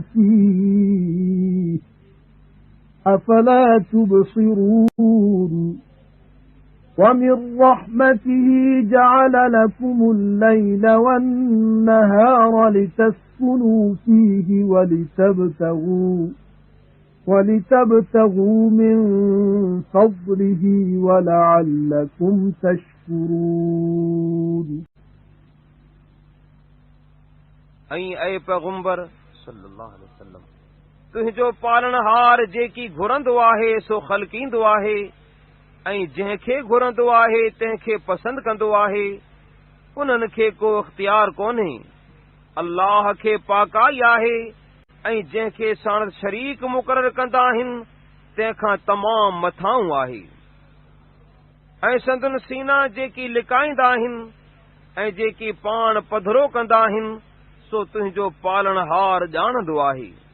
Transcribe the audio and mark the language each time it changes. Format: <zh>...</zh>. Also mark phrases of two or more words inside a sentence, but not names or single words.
<ar>فِيهِ أَفَلَا تُبْصِرُونَ وَمِنْ رَحْمَتِهِ جَعَلَ لَكُمُ اللَّيْلَ وَالنَّهَارَ لِتَسْكُنُوا فِيهِ وَلِتَبْتَغُوا مِنْ فَضْلِهِ وَلَعَلَّكُمْ تَشْكُرُونَ</ar> <sd>ऐं पैगंबर</sd> <ar>صلى الله عليه وسلم</ar> <sd>तुंहिंजो पालनहार जेकी घुरंदो आहे सो ख़लकींदो आहे ऐं जंहिंखे घुरंदो आहे तंहिंखे पसंदि कंदो आहे उन्हनि खे को इख़्तियार कोन्हे अल्लाह खे पाकाई आहे ऐं जंहिंखे साण शरीक मुक़ररु कंदा आहिनि तंहिंखां तमामु मथाऊं आहे ऐं संदन सीना जेकी लिकाईंदा आहिनि ऐं जेकी पाण पधरो कंदा आहिनि सो तुंहिंजो पालनहार ॼाणंदो आहे</sd>